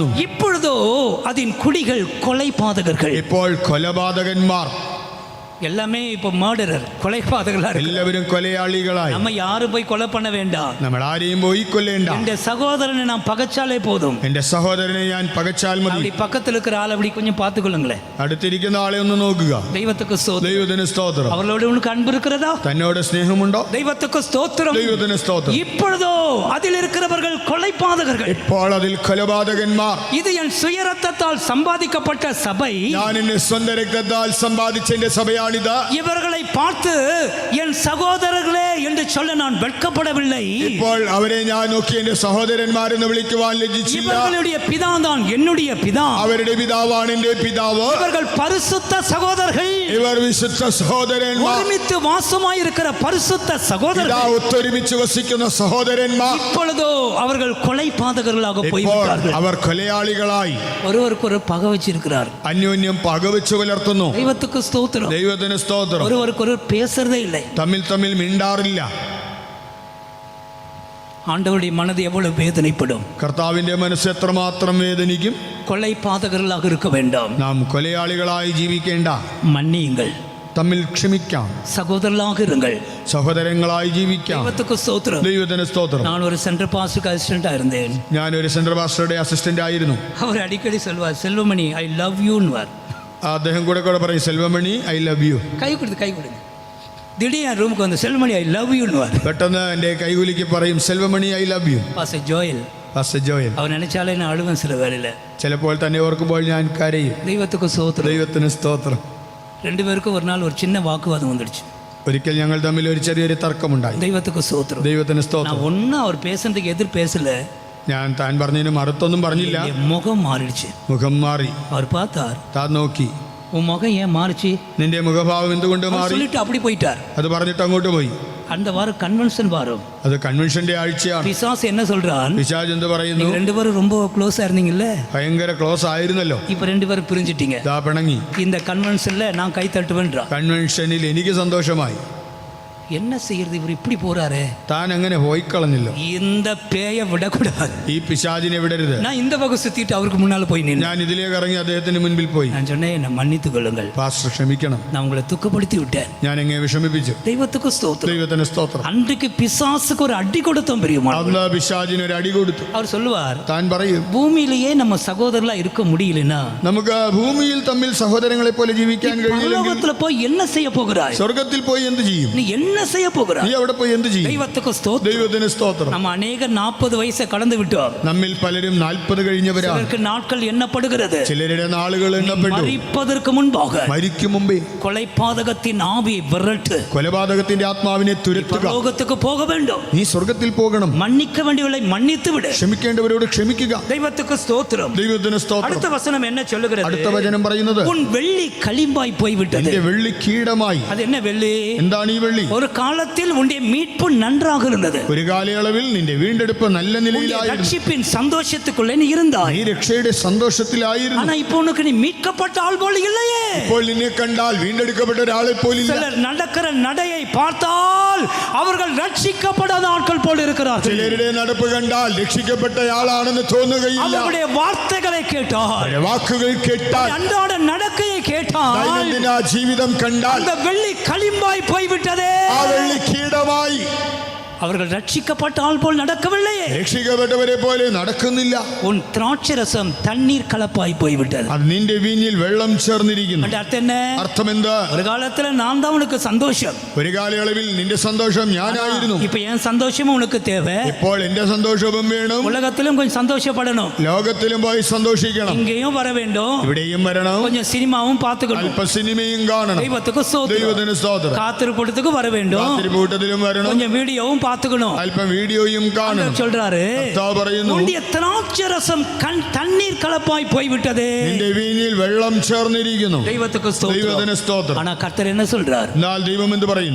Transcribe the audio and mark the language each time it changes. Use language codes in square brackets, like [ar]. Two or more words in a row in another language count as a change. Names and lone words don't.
[ta] இப்பொழுதோ அதன் குடிகள் கொலை பாதகர்கள். [ml] ഇപ്പോൾ കൊലപാതകന്മാർ. [ta] எல்லாமே இப்போ மர்டரர், கொலைபாதகர்களா இருக்கு. [ml] എല്ലാവരും കൊലയാളികളായി. [ta] நம்ம யாரும் போய் கொலை பண்ண வேண்டாம். [ml] നമ്മൾ ആരെയും പോയി കൊല്ലേണ്ട. [ta] என் சகோதரனை நான் பகைச்சாலே போதும். [ml] എന്റെ സഹോദരനെ ഞാൻ പകച്ചാൽ മതി. [ta] அப்படி பக்கத்தில் இருக்கிற ஆள் அப்படி கொஞ்சம் பார்த்துக்கொள்ளுங்களேன். [ml] അടുത്തിരിക്കുന്ന ആളെ ഒന്ന് നോക്കുക. [ta] தெய்வத்துக்கு ஸ்தோத்திரம். [ml] ദൈവത്തിന് സ്തോത്രം. [ta] அவர்களோடு உனக்கு அன்பு இருக்கிறதா? [ml] തന്നോട് സ്നേഹമുണ്ടോ? [ta] தெய்வத்துக்கு ஸ்தோத்திரம். [ml] ദൈവത്തിന് സ്തോത്രം. [ta] இப்பொழுதோ அதில் இருக்கிறவர்கள் கொலைபாதகர்கள். [ml] ഇപ്പോൾ അതിൽ കൊലപാതകന്മാർ. [ta] இது என் சுயரத்தத்தால் சம்பாதிக்கப்பட்ட சபை. [ml] ഞാൻ എന്റെ സ്വന്തം രക്തത്താൽ സമ്പാദിച്ച എന്റെ സഭയാണിത്. [ta] இவர்களை பார்த்து என் சகோதரர்களே என்று சொல்ல நான் வெட்கப்படவில்லை. [ml] ഇപ്പോൾ അവരെ ഞാൻ നോക്കി എന്റെ സഹോദരന്മാരെന്ന് വിളിക്കുവാൻ ലജ്ജിച്ചില്ല. [ta] இவர்களுடைய பிதா தான் என்னுடைய பிதா. [ml] അവരുടെ പിതാവാണ് എന്റെ പിതാവ്. [ta] இவர்கள் பரிசுத்த சகோதரர்கள். [ml] ഇവർ വിശുദ്ധ സഹോദരന്മാർ. [ta] ஒருமித்து வாசமாய் இருக்கிற பரிசுத்த சகோதரர்கள். [ml] ഒത്തൊരുമിച്ച് വസിക്കുന്ന സഹോദരന്മാർ. [ta] இப்பொழுதோ அவர்கள் கொலைபாதகர்களாக [ml] ഇപ്പോൾ [ta] போய்விட்டார்கள். [ml] അവർ കൊലയാളികളായി. [ta] ஒருவருக்கு ஒரு பகை வச்சிருக்கிறார். [ml] അന്യോന്യം പകവെച്ച് പുലർത്തുന്നു. [ta] தெய்வத்துக்கு ஸ்தோத்திரம். [ml] ദൈവത്തിന് സ്തോത്രം. [ta] ஒருவருக்கு ஒரு பேசுறதே இல்லை. [ml] തമ്മിൽ തമ്മിൽ മിണ്ടാറില്ല. [ta] ஆண்டவருடைய மனது எவ்வளவு வேதனைப்படும். [ml] കർത്താവിന്റെ മനസ്സ് എത്രമാത്രം വേദനിക്കും. [ta] கொலைபாதகர்களாக இருக்க வேண்டாம். [ml] നാം കൊലയാളികളായി ജീവിക്കേണ്ട. [ta] மன்னியுங்கள். [ml] തമ്മിൽ ക്ഷമിക്കാം. [ta] சகோதரர்களாக இருங்கள். [ml] സഹോദരങ്ങളായി ജീവിക്കാം. [ta] தெய்வத்துக்கு ஸ்தோத்திரம். [ml] ദൈവത്തിന് സ്തോത്രം. [ta] நான் ஒரு சென்ட்ரல் பாஸ்டருக்கு அசிஸ்டண்டா இருந்தேன். [ml] ഞാനൊരു സെൻട്രൽ പാസ്റ്ററുടെ അസിസ്റ്റന്റ് ആയിരുന്നു. [ta] அவர் அடிக்கடி சொல்வார், செல்வமணி [en] I love [ta] யூன்வார். [ml] അദ്ദേഹം കൂടെ പറയും, സെൽവമണി [en] I love you. [ta] கை கொடுங்க. திடீர் ரூமுக்கு வந்து செல்வமணி [en] I love [ta] யூன்வார். [ml] പെട്ടെന്ന് എൻ്റെ കൈകുലിക്ക് പറയും, സെൽവമണി [en] I love you. [ta] பாஸ்டர் ஜோயல். [ml] പാസ്റ്റർ ജോയൽ. [ta] அவர் நினைச்சாலே நான் அழுவேன் சில வேளையில. [ml] ചിലപ്പോൾ തന്നെ ഓർക്കുമ്പോൾ ഞാൻ കരയും. [ta] தெய்வத்துக்கு ஸ்தோத்திரம். [ml] ദൈവത്തിന് സ്തോത്രം. [ta] ரெண்டு பேருக்கும் ஒரு நாள் ஒரு சின்ன வாக்குவாதம் வந்துடுச்சு. [ml] ഒരിക്കൽ ഞങ്ങൾ തമ്മിൽ ഒരു ചെറിയൊരു തർക്കമുണ്ടായി. [ta] தெய்வத்துக்கு ஸ்தோத்திரம். [ml] ദൈവത്തിന് സ്തോത്രം. [ta] நான் ஒன்னும் அவர் பேசுறதுக்கு எதிர் பேசல. [ml] ഞാൻ താൻ പറഞ്ഞതിന് മറുത്തൊന്നും പറഞ്ഞില്ല. [ta] என் முகம் மாறிடுச்சு. [ml] മുഖം മാറി. [ta] அவர் பார்த்தார், [ml] താൻ നോക്കി, [ta] உன் முகம் ஏன் மாறிச்சு? [ml] നിന്റെ മുഖഭാവം എന്തുകൊണ്ട് [ta] அவர் [ml] മാറി? [ta] சொல்லிட்டு அப்படி போயிட்டார். [ml] അത് പറഞ്ഞിട്ട് അങ്ങോട്ട് പോയി. [ta] அந்த வாரம் கன்வென்ஷன் வாரம். [ml] അത് കൺവെൻഷന്റെ ആഴ്ചയാണ്. [ta] பிசாசு என்ன சொல்றான்? [ml] പിശാച് എന്ത് പറയുന്നു? [ta] நீங்க ரெண்டு பேரும் ரொம்ப க்ளோஸா இருந்தீங்கல்ல, [ml] ഭയങ്കര ക്ലോസ് ആയിരുന്നല്ലോ, [ta] இப்ப ரெண்டு பேரும் பிரிஞ்சிட்டீங்க. [ml] ദാ പിണങ്ങി. [ta] இந்த கன்வென்ஷன்ல நான் கை தட்டுவேன்றான். [ml] കൺവെൻഷനിൽ എനിക്ക് സന്തോഷമായി. [ta] என்ன செய்யறது, இவர் இப்படி போறாரு. [ml] താൻ അങ്ങനെ പോയിക്കളഞ്ഞല്ലോ. [ta] இந்த பேய விடக்கூடாது. [ml] ഈ പിശാചിനെ വിടരുത്. [ta] நான் இந்த பக்கம் சுத்திட்டு அவருக்கு முன்னால போய் நின்று [ml] ഞാൻ ഇതിലേക്ക് ഇറങ്ങി അദ്ദേഹത്തിന് മുൻപിൽ പോയി. [ta] நான் சொன்னேன், என்னை மன்னித்துக் கொள்ளுங்கள், [ml] പാസ്റ്റർ ക്ഷമിക്കണം, [ta] நான் உங்களை துக்கப்படுத்தி விட்டேன். [ml] ഞാൻ എങ്ങനെ വിഷമിപ്പിച്ചു. [ta] தெய்வத்துக்கு ஸ்தோத்திரம். [ml] ദൈവത്തിന് സ്തോത്രം. [ta] அன்றைக்கு பிசாசுக்கு ஒரு அடி கொடுத்தோம் பெரியமா. [ml] അന്ന് പിശാചിന് ഒരു അടി കൊടുത്തു. [ta] அவர் சொல்லுவார், [ml] താൻ പറയും, [ta] பூமியிலேயே நம்ம சகோதரலா இருக்க முடியலனா [ml] നമുക്ക് ഭൂമിയിൽ തമ്മിൽ സഹോദരങ്ങളെ പോലെ ജീവിക്കാൻ കഴിയില്ലെങ്കിൽ [ta] பரலோகத்துல போய் என்ன செய்ய போகிறாய்? [ml] സ്വർഗത്തിൽ പോയി എന്ത് ചെയ്യും? [ta] நீ என்ன செய்ய போகிறாய்? [ml] നീ അവിടെ പോയി എന്ത് ചെയ്യും? [ta] தெய்வத்துக்கு ஸ்தோத்திரம். [ml] ദൈവത്തിന് സ്തോത്രം. [ta] நம்ம அநேக 40 வயசை கடந்து விட்டோம். [ml] നമ്മിൽ പലരും 40 കഴിഞ്ഞവരാണ്. [ta] சிலருக்கு நாட்கள் எண்ணப்படுகிறது. [ml] ചിലരുടെ നാളുകൾ എണ്ണപ്പെട്ടു. [ta] மரிப்பதற்கு முன்பாக [ml] മരിക്കും മുമ്പേ [ta] கொலைபாதகத்தின் ஆவியை விரட்டு. [ml] കൊലപാതകത്തിന്റെ ആത്മാവിനെ തുരത്തുക. [ta] பரலோகத்துக்கு போக வேண்டும். [ml] നീ സ്വർഗത്തിൽ പോകണം. [ta] மன்னிக்க வேண்டியவளை மன்னித்து விடு. [ml] ക്ഷമിക്കേണ്ടവരോട് ക്ഷമിക്കുക. [ta] தெய்வத்துக்கு ஸ்தோத்திரம். [ml] ദൈവത്തിന് സ്തോത്രം. [ta] அடுத்த வசனம் என்ன சொல்லுகிறது? [ml] അടുത്ത വചനം പറയുന്നത്, [ta] உன் வெள்ளி களிம்பாய் போய்விட்டது. [ml] നിന്റെ വെള്ളി കീടമായി. [ta] அது என்ன வெள்ளி? [ml] എന്താണ് ഈ വെള്ളി? [ta] ஒரு காலத்தில் உன்னுடைய மீட்பு நன்றாக இருந்தது. [ml] ഒരു കാലയളവിൽ നിന്റെ വീണ്ടെടുപ്പ് നല്ല നിലയിലായിരുന്നു. [ta] ரட்சிப்பின் சந்தோஷத்துக்குள்ளே நீ இருந்தாய். [ml] നീ രക്ഷയുടെ സന്തോഷത്തിലായിരുന്നു. [ta] ஆனா இப்போ உனக்கு நீ மீட்கப்பட்ட ஆள் போல இல்லையே. [ml] ഇപ്പോൾ നിന്നെ കണ്ടാൽ വീണ്ടെടുക്കപ്പെട്ട ഒരാളെ പോലില്ല. [ta] சிலர் நடக்கிற நடையை பார்த்தால் அவர்கள் ரட்சிக்கப்படாத ஆட்கள் போல இருக்கிறார்கள். [ml] ചിലരുടെ നടപ്പ് കണ്ടാൽ രക്ഷിക്കപ്പെട്ടയാളാണെന്ന് തോന്നുകയില്ല. [ta] அவருடைய வார்த்தைகளை கேட்டால், [ml] അവരുടെ വാക്കുകൾ കേട്ടാൽ, [ta] அன்றாட நடக்கையை கேட்டால், [ml] ദൈനംദിന ജീവിതം കണ്ടാൽ [ta] அந்த வெள்ளி களிம்பாய் போய்விட்டதே. [ml] ആ വെള്ളി കീടമായി. [ta] அவர்கள் ரட்சிக்கப்பட்ட ஆள் போல் நடக்கவில்லையே. [ml] രക്ഷിക്കപ്പെട്ടവരെ പോലെ നടക്കുന്നില്ല. [ta] உன் திராட்சரசம் தண்ணீர் கலப்பாய் போய்விட்டது. [ml] അത് നിന്റെ വീഞ്ഞിൽ വെള്ളം ചേർന്നിരിക്കുന്നു. [ta] அந்த அர்த்தம் என்ன? [ml] അർത്ഥമെന്ത്? [ta] ஒரு காலத்துல நான் தான் உனக்கு சந்தோஷம். [ml] ഒരു കാലയളവിൽ നിന്റെ സന്തോഷം ഞാനായിരുന്നു. [ta] இப்ப என் சந்தோஷமும் உனக்கு தேவை. [ml] ഇപ്പോൾ എന്റെ സന്തോഷവും വേണം. [ta] உலகத்திலும் கொஞ்சம் சந்தோஷப்படணும். [ml] ലോകത്തിലും പോയി സന്തോഷിക്കണം. [ta] இங்கேயும் வர வேண்டும். [ml] ഇവിടെയും വരണം. [ta] கொஞ்சம் சினிமாவும் பார்த்துக்கணும். [ml] അല്പ സിനിമയും കാണണം. [ta] தெய்வத்துக்கு ஸ்தோத்திரம். [ml] ദൈവത്തിന് സ്തോത്രം. [ta] காத்திருப்பதுக்கு வர வேண்டும். [ml] കാത്തിരിപ്പൂട്ടത്തിലും വരണം. [ta] கொஞ்சம் வீடியோவும் பார்த்துக்கணும். [ml] അല്പം വീഡിയോയും കാണണം. [ta] சொல்றாரு, [ml] കർത്താവ് പറയുന്നു, [ta] உன்னுடைய திராட்சரசம் தண்ணீர் கலப்பாய் போய்விட்டதே. [ml] നിന്റെ വീഞ്ഞിൽ വെള്ളം ചേർന്നിരിക്കുന്നു. [ta] தெய்வத்துக்கு ஸ்தோத்திரம். [ml] ദൈവത്തിന് സ്തോത്രം. [ta] ஆனா கர்த்தர் என்ன சொல்றார்? [ml] എന്നാൽ ദൈവം എന്ത് പറയുന്നു?